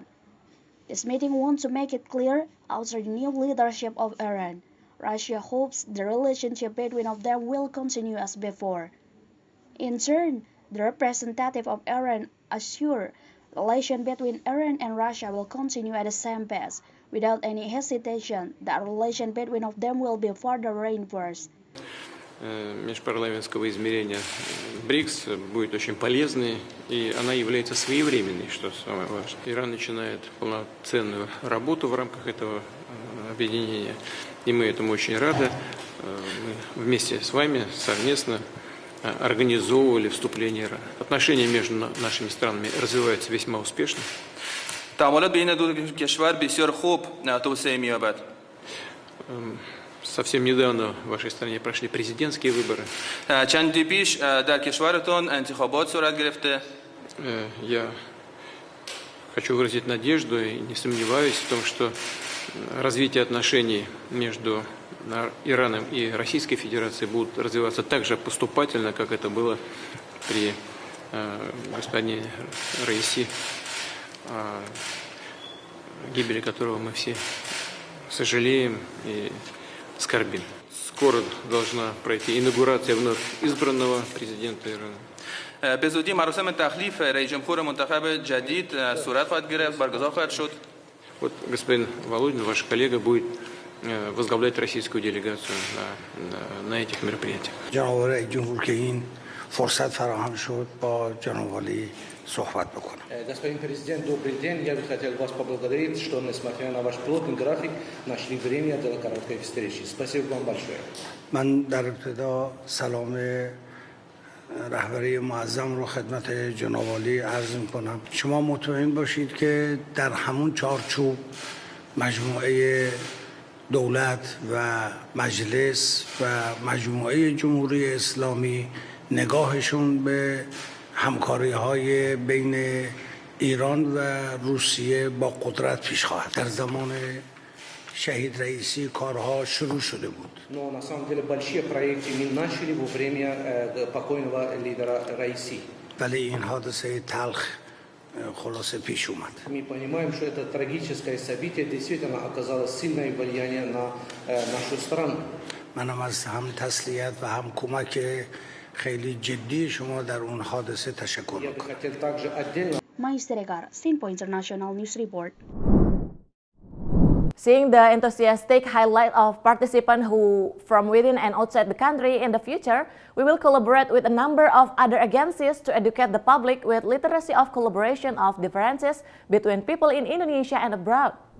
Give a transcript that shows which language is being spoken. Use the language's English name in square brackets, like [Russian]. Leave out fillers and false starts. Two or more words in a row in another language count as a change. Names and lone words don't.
[English] This meeting wants to make it clear, after the new leadership of Iran, Russia hopes the relationship between of them will continue as before. In turn, the representative of Iran assured the relation between Iran and Russia will continue at the same pace, without any hesitation that relation between of them will be further reinforced. [Russian] Межпарламентского измерения БРИКС будет очень полезной, и она является своевременной, что самое важное. Иран начинает полноценную работу в рамках этого объединения, и мы этому очень рады. Мы вместе с вами совместно организовывали вступление Ирана. Отношения между нашими странами развиваются весьма успешно. [Persian] تعاملات بین دو کشور بسیار خوب توسعه می‌یابد. [Russian] Совсем недавно в вашей стране прошли президентские выборы. [Persian] چندی پیش در کشورتون انتخابات صورت گرفته. [Russian] Я хочу выразить надежду и не сомневаюсь в том, что развитие отношений между Ираном и Российской Федерацией будут развиваться так же поступательно, как это было при господине Раиси, гибели которого мы все сожалеем и скорбим. Скоро должна пройти инаугурация вновь избранного президента Ирана. [Persian] به زودی مراسم تخلیف رئیس جمهور منتخب جدید صورت خواهد گرفت، برگزار خواهد شد. [Russian] Вот господин Володин, ваш коллега, будет возглавлять российскую делегацию на этих мероприятиях. [Persian] جناب رئیس جمهور که این فرصت فراهم شد با جناب والی صحبت بکنم. [Russian] Господин президент, добрый день. Я бы хотел вас поблагодарить, что, несмотря на ваш плотный график, нашли время для короткой встречи. Спасибо вам большое. [Persian] من در ابتدا سلام رهبری معظم رو خدمت جناب والی عرض می‌کنم. شما مطمئن باشید که در همون چارچوب مجموعه دولت و مجلس و مجموعه جمهوری اسلامی نگاهشون به همکاری‌های بین ایران و روسیه با قدرت پیش خواهد. در زمان شهید رئیسی کارها شروع شده بود. [Russian] Но на самом деле большие проекты мы начали во время покойного лидера Раиси. [Persian] ولی این حادثه تلخ خلاصه پیش اومد. [Russian] Мы понимаем, что это трагическое событие действительно оказало сильное влияние на нашу страну. [Persian] منم از هم تسلیت و هم کمک خیلی جدی شما در اون حادثه تشکر [Russian] Я бы [Persian] میکنم. [Russian] хотел также отдельно Maisteregar, [English] Sinpo International News Report. Seeing the enthusiastic highlight of participants who from within and outside the country in the future, we will collaborate with a number of other agencies to educate the public with literacy of collaboration of differences between people in Indonesia and abroad.